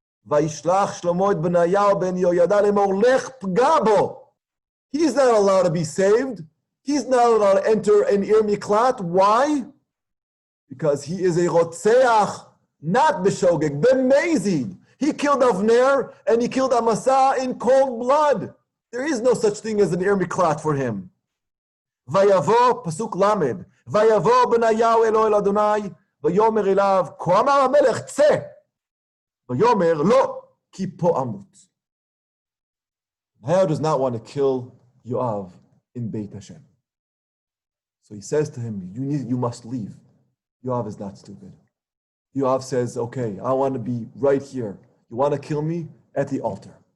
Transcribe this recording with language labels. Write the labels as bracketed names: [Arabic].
[Hebrew] וישלח שלמה את בניהו בן יהוידע לאמור לך פגע בו. [English] He's not allowed to be saved. He's not allowed to enter an Ir Miklat. Why? Because he is a rotzeach, not b'shogeg, b'mezid. He killed Avner and he killed Amasa in cold blood. There is no such thing as an Ir Miklat for him. [Hebrew] ויבוא, פסוק למד, ויבוא בניהו אל אוהל אדוני, ויאמר אליו, כה אמר המלך, צא. Yomer lo ki po amut. [English] Now does not want to kill Yoav in Beit Hashem. So he says to him, you must leave. Yoav is not stupid. Yoav says, okay, I want to be right here. You want to kill me? At the altar.